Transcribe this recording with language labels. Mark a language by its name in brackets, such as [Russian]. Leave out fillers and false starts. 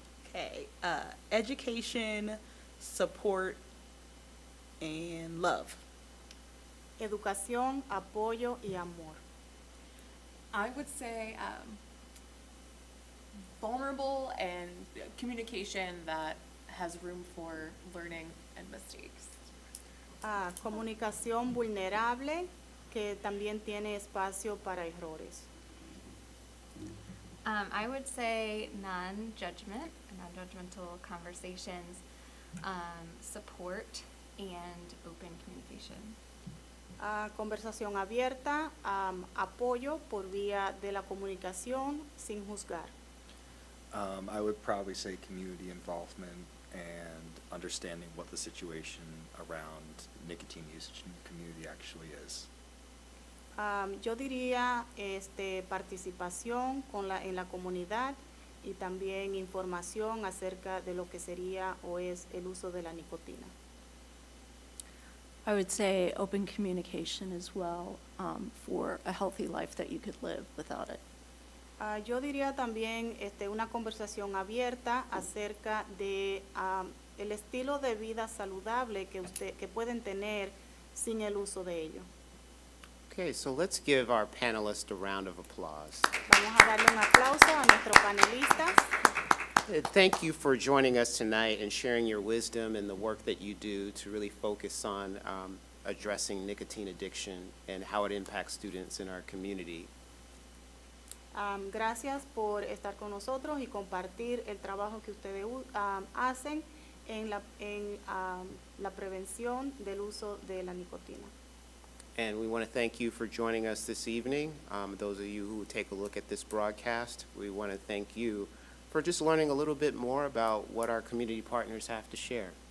[English] Okay, education, support, and love. [Spanish] Educación, apoyo y amor. [English] I would say vulnerable and communication that has room for learning and mistakes. [Spanish] Comunicación vulnerable que también tiene espacio para errores. [English] I would say non-judgment, non-judgmental conversations, support, and open communication. [Spanish] Conversación abierta, apoyo por vía de la comunicación sin juzgar. [English] I would probably say community involvement and understanding what the situation around nicotine usage in the community actually is. [Spanish] Yo diría participación en la comunidad y también información acerca de lo que sería o es el uso de la nicotina. [English] I would say open communication as well, for a healthy life that you could live without it. [Spanish] Yo diría también una conversación abierta acerca de el estilo de vida saludable que pueden tener sin el uso de ello. [English] Okay, so let's give our panelists a round of applause. [Spanish] Vamos a darle un aplauso a nuestros panelistas. [English] Thank you for joining us tonight and sharing your wisdom and the work that you do to really focus on addressing nicotine addiction and how it impacts students in our community. [Spanish] Gracias por estar con nosotros y compartir el trabajo que ustedes hacen en la prevención del uso de la nicotina. [English] And we want to thank you for joining us this evening. Those of you who take a look at this broadcast, we want to thank you for just learning a little bit more about what our community partners have to share.